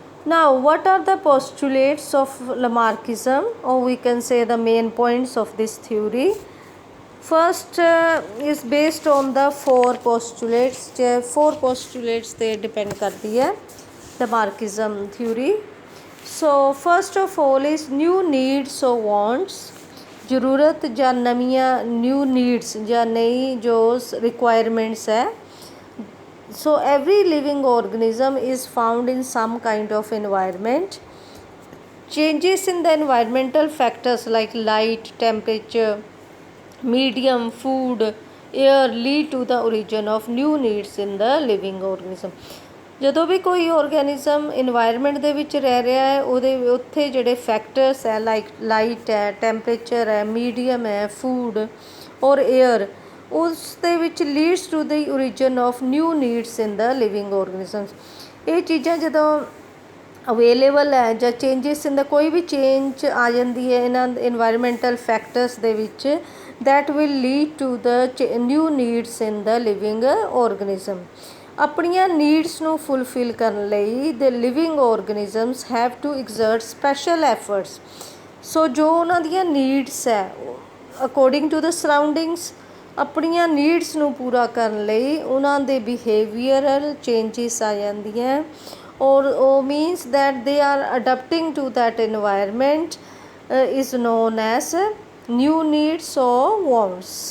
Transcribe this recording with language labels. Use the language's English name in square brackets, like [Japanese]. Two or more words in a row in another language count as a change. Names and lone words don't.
[English] Now, what are the postulates of Lamarckism, or we can say the main points of this theory? First is based on the four postulates. Four postulates they depend [Hindi] करती है [English] Lamarckism theory. So first of all is new needs or wants, [Punjabi] ਜ਼ਰੂਰਤ ਜਾਂ ਨਵੀਆਂ [English] new needs [Punjabi] ਜਾਂ ਨਈ ਜੋ [English] requirements है. So every living organism is found in some kind of environment. Changes in the environmental factors like light, temperature, medium, food, air lead to the origin of new needs in the living organism. [Punjabi] ਜਦੋਂ ਵੀ ਕੋਈ ਆਰਗੈਨਿਜ਼ਮ ਇਨਵਾਇਰਮੈਂਟ ਦੇ ਵਿੱਚ ਰਹਿ ਰਿਹਾ ਹੈ ਉਹਦੇ ਉੱਥੇ ਜਿਹੜੇ ਫੈਕਟਰਸ ਹੈ [English] like light [Punjabi] ਹੈ, ਟੈਂਪਰੇਚਰ ਹੈ, ਮੀਡੀਅਮ ਹੈ, [English] food or air, [Punjabi] ਉਸ ਦੇ ਵਿੱਚ [English] leads to the origin of new needs in the living organisms. [Punjabi] ਇਹ ਚੀਜ਼ਾਂ ਜਦੋਂ ਅਵੇਲੇਬਲ ਹੈ ਜਾਂ [English] changes in the [Punjabi] ਕੋਈ ਵੀ ਚੇਂਜ ਆ ਜਾਂਦੀ ਹੈ ਇਹਨਾਂ [English] environmental factors [Punjabi] ਦੇ ਵਿੱਚ, [English] that will lead to the new needs in the living organism. [Punjabi] ਆਪਣੀਆਂ ਨੀਡਸ ਨੂੰ ਫੁੱਲਫਿਲ ਕਰਨ ਲਈ [English] the living organisms have to exert special efforts. [Punjabi] ਸੋ ਜੋ ਉਹਨਾਂ ਦੀਆਂ ਨੀਡਸ ਹੈ [English] according to the surroundings, [Punjabi] ਆਪਣੀਆਂ ਨੀਡਸ ਨੂੰ ਪੂਰਾ ਕਰਨ ਲਈ ਉਹਨਾਂ ਦੇ ਬਿਹੇਵੀਅਰਲ ਚੇਂਜਿਸ ਆ ਜਾਂਦੀਆਂ ਔਰ ਉਹ [English] means that they are adapting to that environment is known as new needs or wants.